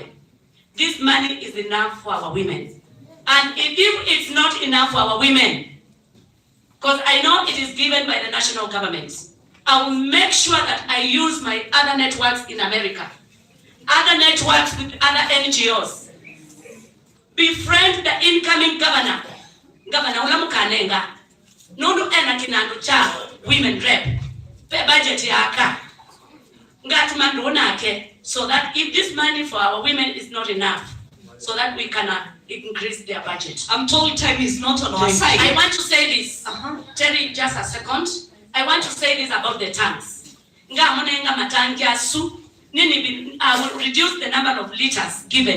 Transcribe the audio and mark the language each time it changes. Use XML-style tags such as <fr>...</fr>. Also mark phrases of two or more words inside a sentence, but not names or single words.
<en>This money is enough for our women. And if it's not enough for our women, because I know it is given by the national government, I will make sure that I use my other networks in America, other networks with other NGOs, befriend the incoming governor, Governor Ulamukanenga,</en> <kam>Nunu ena kinandu cha</kam> <en>women rep,</en> <kam>pe budget yaka, ngatumandu</kam> <en>so that if this money for our women is not enough, so that we can increase their budget. I'm told time is not on our side. I want to say this. Terry, just a second. I want to say this about the tanks. I will reduce the number of liters given.</en>